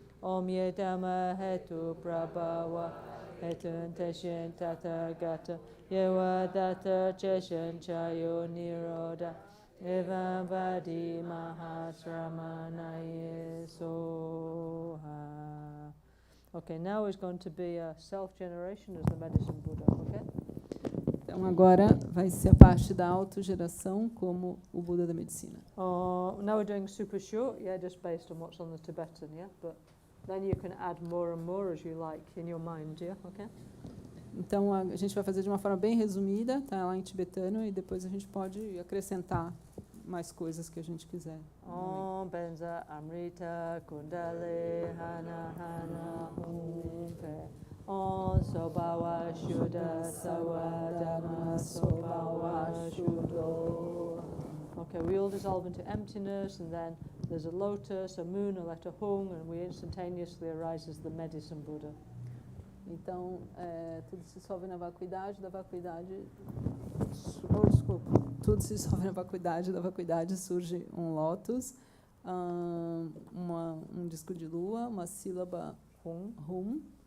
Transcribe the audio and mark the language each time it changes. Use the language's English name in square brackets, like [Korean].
[Sanskrit] Om Yedama Hetu Prabhava Hetun Teshin Tathagata Yewa Data Cheshan Chayo Niroda Evam Vadi Mahasramanaye Soha. [English] Okay, now is going to be a self-generation as the medicine Buddha, okay? [Portuguese] Então agora vai ser a parte da autogeração como o Buda da Medicina. [English] Now we're doing super short, yeah, just based on what's on the Tibetan, yeah? But then you can add more and more as you like in your mind, yeah? Okay? [Portuguese] Então a gente vai fazer de uma forma bem resumida, tá lá em tibetano, e depois a gente pode acrescentar mais coisas que a gente quiser. [Sanskrit] Om Benza Amrita Kundale Hana Hana Humpe. Om Sobawa Shuddha Sawadana Sobawa Shuddho. [English] Okay, we all dissolve into emptiness, and then there's a lotus, a moon, a letter hung, and we instantaneously arise as the medicine Buddha. [Portuguese] Então, tudo se dissolve na vacuidade, da vacuidade... Tudo se dissolve na vacuidade, da vacuidade surge um lótus, um disco de lua, uma sílaba hum.